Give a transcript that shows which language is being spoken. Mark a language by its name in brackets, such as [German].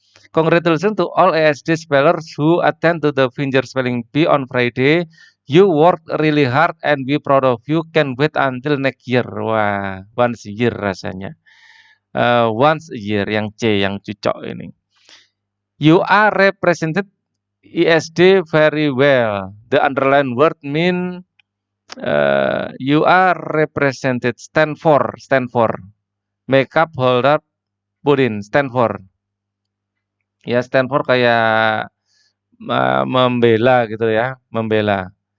[English] Congratulations to all ASD spellers who attend to the finger spelling bee on Friday. You worked really hard and we proud of you. Can wait until next year. Wah, once a year rasanya. Once a year [Indonesian] yang C, yang cucok ini. [English] You are represented ESD very well. The underlined word mean you are represented. Stand for. Makeup, hold up, put in. Stand for. [Indonesian] Ya, [English] stand for [Indonesian] kayak membela gitu ya, membela.